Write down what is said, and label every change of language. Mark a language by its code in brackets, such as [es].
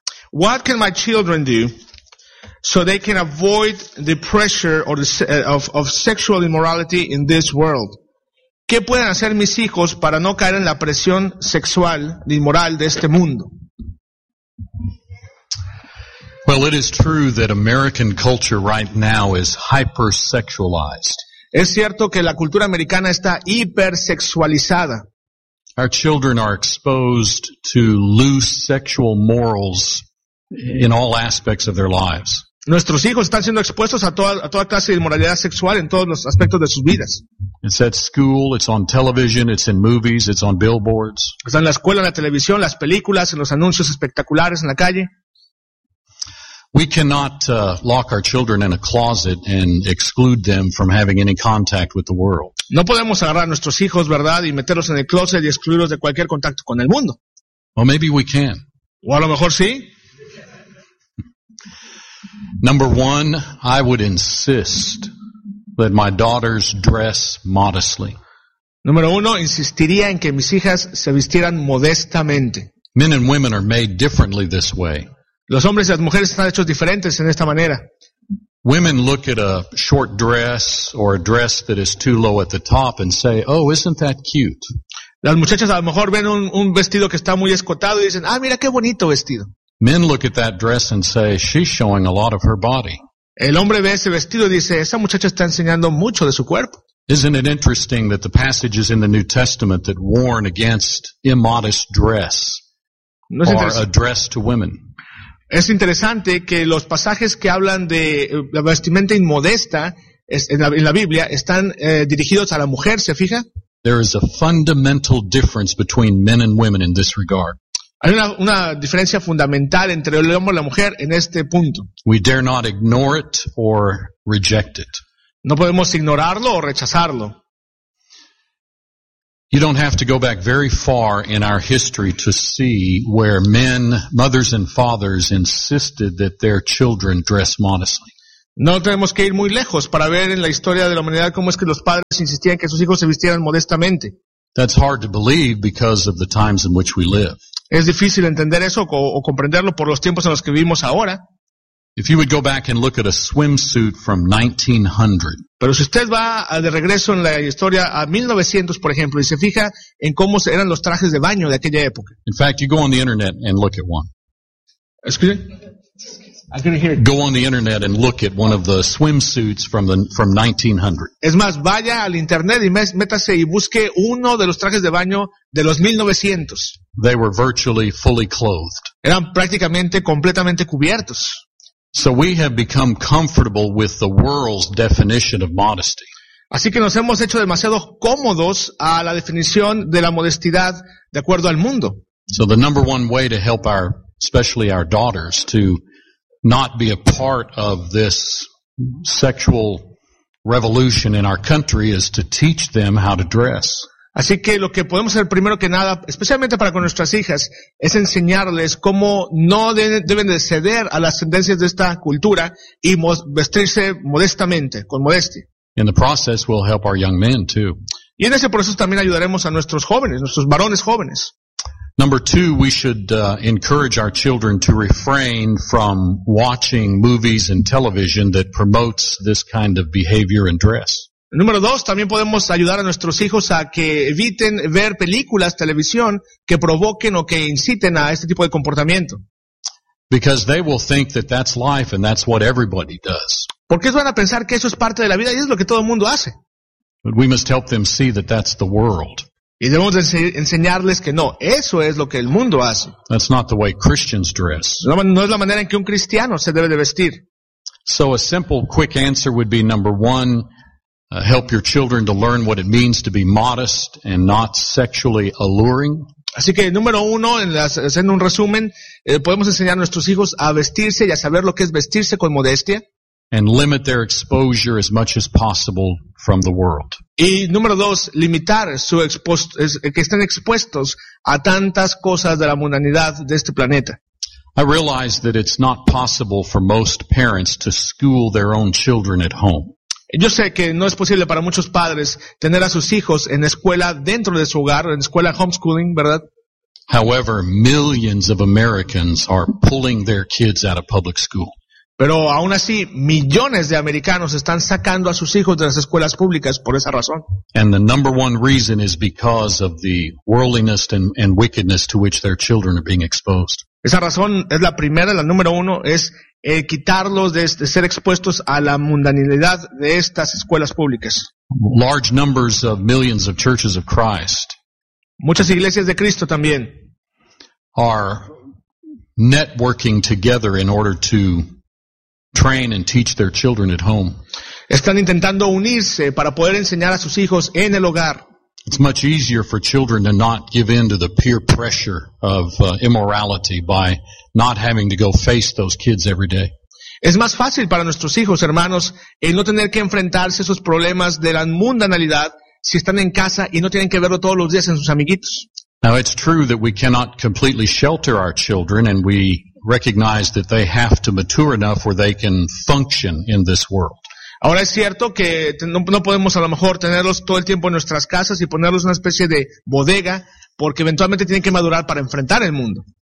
[en] What can my children do so they can avoid the pressure or of sexual immorality in this world? [es] ¿Qué pueden hacer mis hijos para no caer en la presión sexual ni moral de este mundo? [en] Well, it is true that American culture right now is hypersexualized. [es] Es cierto que la cultura americana está hipersexualizada. [en] Our children are exposed to loose sexual morals in all aspects of their lives. [es] Nuestros hijos están siendo expuestos a toda clase de inmoralidad sexual en todos los aspectos de sus vidas. [en] It's at school, it's on television, it's in movies, it's on billboards. [es] Está en la escuela, en la televisión, las películas, en los anuncios espectaculares en la calle. [en] We cannot lock our children in a closet and exclude them from having any contact with the world. [es] No podemos agarrar a nuestros hijos, ¿verdad?, y meterlos en el closet y excluirlos de cualquier contacto con el mundo. [en] Well, maybe we can. [es] O a lo mejor sí. [en] Number one, I would insist that my daughters dress modestly. [es] Número uno, insistiría en que mis hijas se vistieran modestamente. [en] Men and women are made differently this way. [es] Los hombres y las mujeres están hechos diferentes en esta manera. [en] Women look at a short dress or a dress that is too low at the top and say, "Oh, isn't that cute?" [es] Las muchachas a lo mejor ven un vestido que está muy escotado y dicen, "Ah, mira qué bonito vestido." [en] Men look at that dress and say, "She's showing a lot of her body." [es] El hombre ve ese vestido y dice, "Esa muchacha está enseñando mucho de su cuerpo." [en] Isn't it interesting that the passages in the New Testament that warn against immodest dress are addressed to women? [es] Es interesante que los pasajes que hablan de la vestimenta inmodesta en la Biblia están dirigidos a la mujer, ¿se fija? [en] There is a fundamental difference between men and women in this regard. [es] Hay una diferencia fundamental entre el hombre y la mujer en este punto. [en] We dare not ignore it or reject it. [es] No podemos ignorarlo o rechazarlo. [en] You don't have to go back very far in our history to see where men, mothers and fathers insisted that their children dress modestly. [es] No tenemos que ir muy lejos para ver en la historia de la humanidad cómo es que los padres insistían que sus hijos se vistieran modestamente. [en] That's hard to believe because of the times in which we live. [es] Es difícil entender eso o comprenderlo por los tiempos en los que vivimos ahora. [en] If you would go back and look at a swimsuit from 1900. [es] Pero si usted va de regreso en la historia a 1900, por ejemplo, y se fija en cómo eran los trajes de baño de aquella época. [en] In fact, you go on the internet and look at one. Excuse me? I couldn't hear it. Go on the internet and look at one of the swimsuits from 1900. [es] Es más, vaya al internet y métase y busque uno de los trajes de baño de los 1900. [en] They were virtually fully clothed. [es] Eran prácticamente completamente cubiertos. [en] So we have become comfortable with the world's definition of modesty. [es] Así que nos hemos hecho demasiado cómodos a la definición de la modestidad de acuerdo al mundo. [en] So the number one way to help our, especially our daughters, to not be a part of this sexual revolution in our country is to teach them how to dress. [es] Así que lo que podemos hacer primero que nada, especialmente para con nuestras hijas, es enseñarles cómo no deben de ceder a las tendencias de esta cultura y vestirse modestamente, con modestia. [en] In the process, we'll help our young men too. [es] Y en ese proceso también ayudaremos a nuestros jóvenes, nuestros varones jóvenes. [en] Number two, we should encourage our children to refrain from watching movies and television that promotes this kind of behavior and dress. [es] Número dos, también podemos ayudar a nuestros hijos a que eviten ver películas, televisión, que provoquen o que inciten a este tipo de comportamiento. [en] Because they will think that that's life and that's what everybody does. [es] Porque ellos van a pensar que eso es parte de la vida y es lo que todo el mundo hace. [en] But we must help them see that that's the world. [es] Y debemos enseñarles que no, eso es lo que el mundo hace. [en] That's not the way Christians dress. [es] No es la manera en que un cristiano se debe de vestir. [en] So a simple, quick answer would be number one, help your children to learn what it means to be modest and not sexually alluring. [es] Así que número uno, haciendo un resumen, podemos enseñar a nuestros hijos a vestirse y a saber lo que es vestirse con modestia. [en] And limit their exposure as much as possible from the world. [es] Y número dos, limitar su que estén expuestos a tantas cosas de la mundanidad de este planeta. [en] I realize that it's not possible for most parents to school their own children at home. [es] Yo sé que no es posible para muchos padres tener a sus hijos en escuela dentro de su hogar, en escuela homeschooling, ¿verdad? [en] However, millions of Americans are pulling their kids out of public school. [es] Pero aún así, millones de americanos están sacando a sus hijos de las escuelas públicas por esa razón. [en] And the number one reason is because of the worldliness and wickedness to which their children are being exposed. [es] Esa razón es la primera, la número uno, es quitarlos de ser expuestos a la mundanidad de estas escuelas públicas. [en] Large numbers of millions of churches of Christ. [es] Muchas iglesias de Cristo también. [en] Are networking together in order to train and teach their children at home. [es] Están intentando unirse para poder enseñar a sus hijos en el hogar. [en] It's much easier for children to not give in to the peer pressure of immorality by not having to go face those kids every day. [es] Es más fácil para nuestros hijos, hermanos, el no tener que enfrentarse a esos problemas de la mundanalidad si están en casa y no tienen que verlo todos los días en sus amiguitos. [en] Now it's true that we cannot completely shelter our children and we recognize that they have to mature enough where they can function in this world. [es] Ahora es cierto que no podemos a lo mejor tenerlos todo el tiempo en nuestras casas y ponerlos en una especie de bodega porque eventualmente tienen que madurar para enfrentar el mundo.